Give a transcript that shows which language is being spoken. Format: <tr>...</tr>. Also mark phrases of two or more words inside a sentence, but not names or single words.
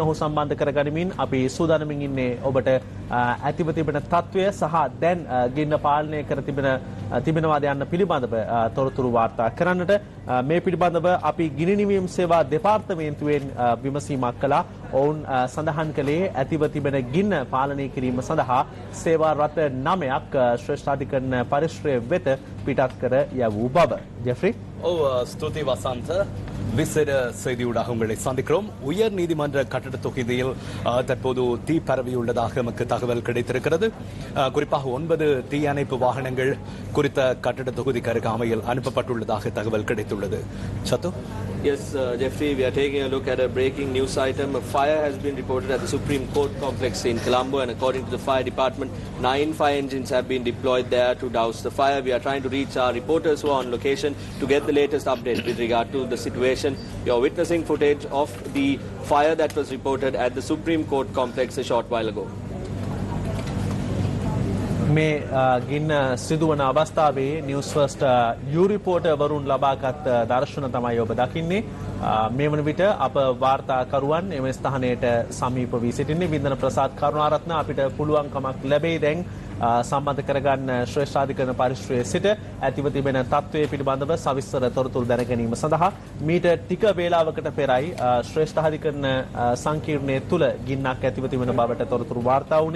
<si>ඔහු සම්බන්ධ කරගනිමින් අපි සූදානමින් ඉන්නේ ඔබට ඇතිව තිබෙන තත්ත්වය සහ දැන් ගින්න පාලනය කර තිබෙනවාද යන්න පිළිබඳව තොරතුරු වාර්තා කරන්නට. මේ පිළිබඳව අපි ගිනි නිවීම සේවා දෙපාර්තමේන්තුවෙන් විමසීමක් කළා. ඔවුන් සඳහන් කළේ ඇතිව තිබෙන ගින්න පාලනය කිරීම සඳහා සේවා රථ 9ක් ශ්‍රේෂ්ඨාධිකරණ පරිශ්‍රය වෙත පිටත් කර යවූ බව. ජෙෆ්රි.</si> <ta>ஸ்துதி வசந்த் விசேட செய்தியூடாக உங்களை சந்திக்கிறோம். உயர் நீதிமன்ற கட்டட தொகுதியில் தற்போது தீ பரவியுள்ளதாக நமக்கு தகவல் கிடைத்திருக்கிறது. குறிப்பாக 9 தீயணைப்பு வாகனங்கள் குறித்த கட்டட தொகுதிக்கு அருகாமையில் அனுப்பப்பட்டுள்ளதாக தகவல் கிடைத்துள்ளது. சத்து.</ta> <en>Yes, Jeffrey, we are taking a look at a breaking news item. A fire has been reported at the Supreme Court complex in Colombo, and according to the fire department, 9 fire engines have been deployed there to douse the fire. We are trying to reach our reporters who are on location to get the latest update with regard to the situation. You are witnessing footage of the fire that was reported at the Supreme Court complex a short while ago.</en> <si>මේ ගින්න සිදුවන අවස්ථාවේ නිවුස් ෆස්ට් යූ රිපෝටර්වරුන් ලබාගත් දර්ශන තමයි ඔබ දකින්නේ. මේ වන විට අප වාර්තාකරුවන් එම ස්ථානයට සමීප වී සිටින්නේ. බින්දන ප්‍රසාද් කරුණාරත්න අපිට පුළුවන්කමක් ලැබෙයි දැන් සම්බන්ධ කරගන්න ශ්‍රේෂ්ඨාධිකරණ පරිශ්‍රයේ සිට ඇතිව තිබෙන තත්ත්වය පිළිබඳව සවිස්තර තොරතුරු දැන ගැනීම සඳහා මීට ටික වේලාවකට පෙරයි ශ්‍රේෂ්ඨාධිකරණ සංකීර්ණයේ තුල ගින්නක් ඇතිව තිබෙන බවට තොරතුරු වාර්තා වුණේ.</si>